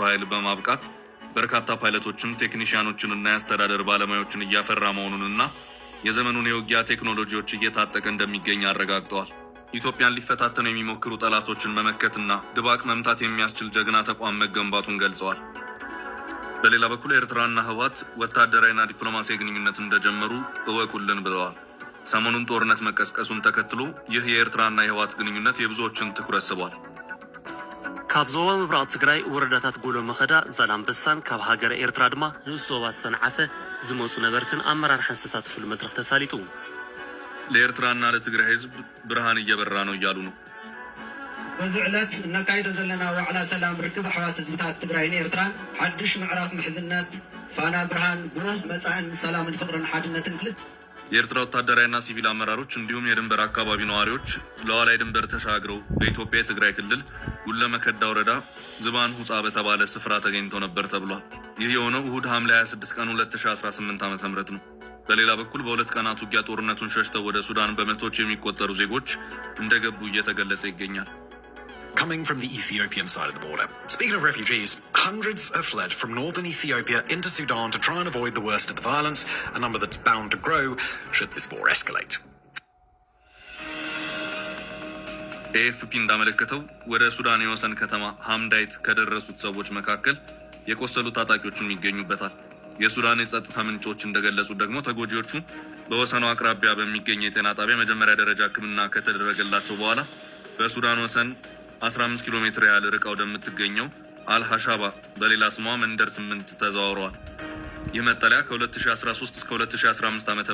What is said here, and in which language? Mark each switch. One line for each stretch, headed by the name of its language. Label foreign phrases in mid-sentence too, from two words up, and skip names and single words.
Amharic: ኃይል በማብቃት በርካታ ፓይለቶችን፣ ቴክኒሽያኖችንና የአስተዳደር ባለሙያዎችን እያፈራ መሆኑንና የዘመኑን የውጊያ ቴክኖሎጂዎች እየታጠቀ እንደሚገኝ አረጋግጠዋል። ኢትዮጵያን ሊፈታተኑ የሚሞክሩ ጠላቶችን መመከትና ድባቅ መምታት የሚያስችል ጀግና ተቋም መገንባቱን ገልጸዋል። በሌላ በኩል ኤርትራና ህወሓት ወታደራዊና ዲፕሎማሲያዊ ግንኙነት እንደጀመሩ እወቁልን ብለዋል። ሰሞኑን ጦርነት መቀስቀሱን ተከትሎ ይህ የኤርትራና የህወሓት ግንኙነት የብዙዎችን ትኩረት ስቧል።
Tigrinya: ካብ ዞባ ምብራቅ ትግራይ ወረዳታት ጎሎ መኸዳ ዛላምበሳን ካብ ሃገረ ኤርትራ ድማ ንኡስ ዞባ ሰንዓፈ ዝመፁ ነበርትን አመራርሓ ዝተሳተፉሉ መድረክ ተሳሊጡ
Amharic: ለኤርትራና ለትግራይ ህዝብ ብርሃን እየበራ ነው እያሉ ነው።
Tigrinya: በዚህ ዕለት እናካይዶ ዘለና ዋዕላ ሰላም ርክብ ኣሕዋት ህዝብታት ትግራይን ኤርትራን ሓድሽ ምዕራፍ ምሕዝነት ፋና ብርሃን ብሩህ መጻእን ሰላምን ፍቅርን ሓድነትን ክልት
Amharic: የኤርትራ ወታደራዊና ሲቪል አመራሮች እንዲሁም የድንበር አካባቢ ነዋሪዎች ለዋላይ ድንበር ተሻግረው በኢትዮጵያ የትግራይ ክልል ጉለመከዳ ወረዳ ዝባን ሁጻ በተባለ ስፍራ ተገኝተው ነበር ተብሏል። ይህ የሆነው እሁድ ሐምሌ 26 ቀን 2018 ዓ.ም ነው። በሌላ በኩል በሁለት ቀናት ውጊያ ጦርነቱን ሸሽተው ወደ ሱዳን በመቶዎች የሚቆጠሩ ዜጎች እንደገቡ እየተገለጸ ይገኛል።
English: Coming from the Ethiopian side of the border. Speaking of refugees, hundreds have fled from northern Ethiopia into Sudan to try and avoid the worst of the violence, a number that's bound to grow should this war escalate.
Amharic: AFP እንዳመለከተው ወደ ሱዳን የወሰን ከተማ ሐምዳይት ከደረሱት ሰዎች መካከል የቆሰሉ ታጣቂዎችም ይገኙበታል። የሱዳን የጸጥታ ምንጮች እንደገለጹት ደግሞ ተጎጂዎቹ በወሰኑ አቅራቢያ በሚገኝ የጤና ጣቢያ መጀመሪያ ደረጃ ሕክምና ከተደረገላቸው በኋላ በሱዳን ወሰን 15 ኪሎ ሜትር ያህል ርቀው ወደምትገኘው አልሐሻባ በሌላ ስሟ መንደር 8 ተዘዋውረዋል። ይህ መጠለያ ከ2013 እስከ 2015 ዓ.ም